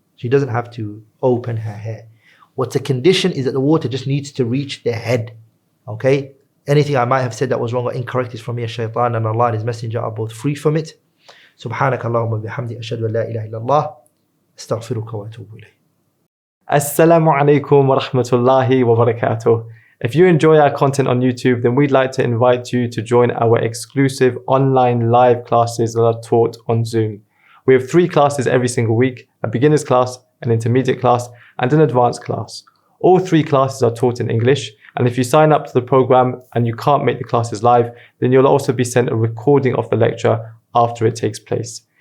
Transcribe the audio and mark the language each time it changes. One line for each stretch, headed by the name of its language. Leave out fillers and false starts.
English: She doesn't have to open her hair. What's a condition is that the water just needs to reach the head. Okay? Anything I might have said that was wrong or incorrect is from me, shaitan, and Allah and His Messenger are both free from it.
Arabic: سبحانك اللهم وبحمدك أشهد أن لا إله إلا الله أستغفرك وأتوب إليك. Assalamu alaikum wa rahmatullahi wa barakatuh.
English: If you enjoy our content on YouTube, then we'd like to invite you to join our exclusive online live classes that are taught on Zoom. We have 3 classes every single week, a beginner's class, an intermediate class, and an advanced class. All 3 classes are taught in English, and if you sign up to the program and you can't make the classes live, then you'll also be sent a recording of the lecture after it takes place.